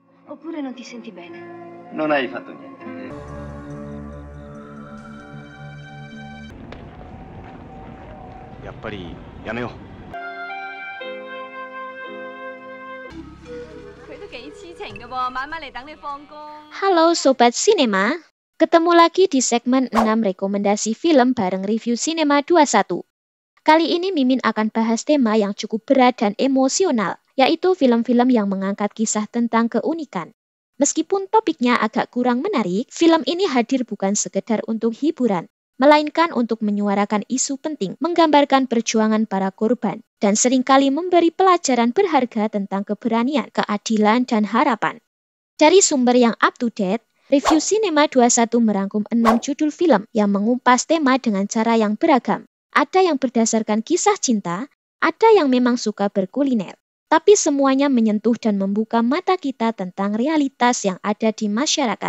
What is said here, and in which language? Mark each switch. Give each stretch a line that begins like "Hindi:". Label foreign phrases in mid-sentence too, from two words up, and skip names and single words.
Italian: Oppure non ti senti bene? Non hai fatto niente. Yameo.
Indonesian: Halo Sobat Sinema, ketemu lagi di segmen 6 rekomendasi film bareng review Sinema 21. Kali ini Mimin akan bahas tema yang cukup berat dan emosional, yaitu film-film yang mengangkat kisah tentang keunikan. Meskipun topiknya agak kurang menarik, film ini hadir bukan sekedar untuk hiburan, melainkan untuk menyuarakan isu penting, menggambarkan perjuangan para korban, dan seringkali memberi pelajaran berharga tentang keberanian, keadilan, dan harapan. Dari sumber yang
English: up-to-date,
Indonesian: review Sinema 21 merangkum 6 judul film yang mengumpas tema dengan cara yang beragam. Ada yang berdasarkan kisah cinta, ada yang memang suka berkuliner. Tapi semuanya menyentuh dan membuka mata kita tentang realitas yang ada di masyarakat.